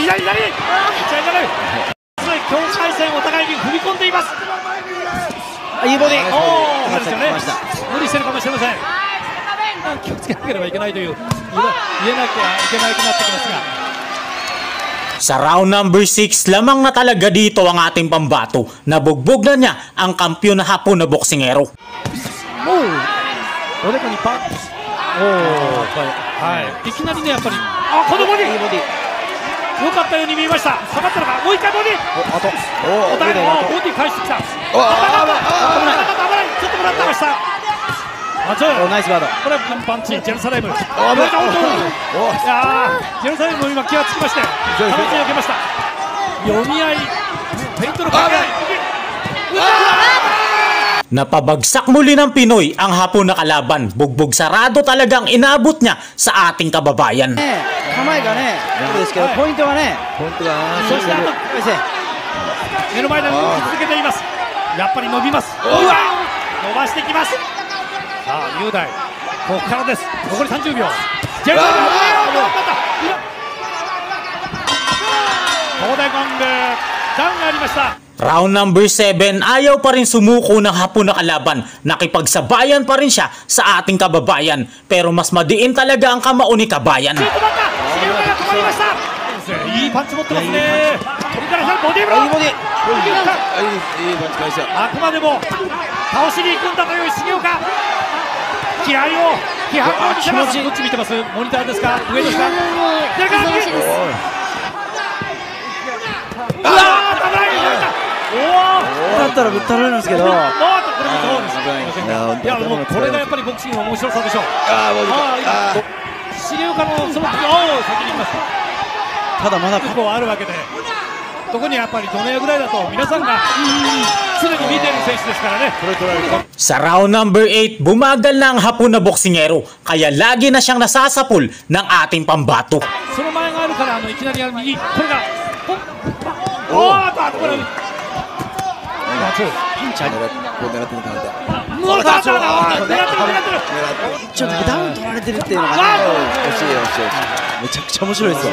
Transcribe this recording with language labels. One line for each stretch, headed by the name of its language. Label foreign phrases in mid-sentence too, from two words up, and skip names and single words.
Japanese: 境界線お互いに踏み込んでいます。いいボディ。そうですよね。無理してるかもしれません。気をつけなければいけないという言えなきゃいけなくなってきます
Filipino: Sa
Japanese: が。
Filipino: round number 6, lamang na talaga dito ang ating pambato. Nabugbog na niya ang kampiyon na hapon na boksingero.
Japanese: おでこにパン。いきなりね、やっぱりこのボディ良かったように見えました。下がったのか。もう一回ボディ。ボディ返してきた。危ない。ちょっともらってました。ナイスガード。これはパンチ。ジェルサレム。ジェルサレムも今気がつきまして形を受けました。読み合い。フェイントのかけ合い。
Filipino: Napabagsak muli ng Pinoy ang hapon na kalaban. Bugbog sarado talagang inabot niya sa ating kababayan.
Japanese: 構えがね、ですけどポイントはね、そして目の前で動き続けています。やっぱり伸びます。伸ばしてきます。さあ雄大、ここからです。残り30秒。ジェルサレム。東大ゴングダウンがありました。
Filipino: Round number 7, ayaw pa rin sumuko ng hapon na kalaban. Nakipagsabayan pa rin siya sa ating kababayan. Pero mas madiin talaga ang kamao ni Kabayan.
Japanese: いいパンチ持ってますね。これからボディーブロー。あくまでも倒しに行くんだという重岡。気迫を見せます。どっち見てます？モニターですか？上ですか？だったらぶったられるんですけど、これもそうです。いやもうこれがやっぱりボクシングの面白さでしょう。重岡のその先に行きます。ただまだここはあるわけで。特にやっぱりドネアぐらいだと皆さんが常に見てる選手ですからね。
Filipino: Sa round number 8, bumagal na ang Hapon na boksingero kaya lagi na siyang nasasapul ng ating pambato.
Japanese: その前があるからいきなり右これがおーっとこれちょっとダウン取られてるっていうのがね、惜しいめちゃくちゃ面白いですよ。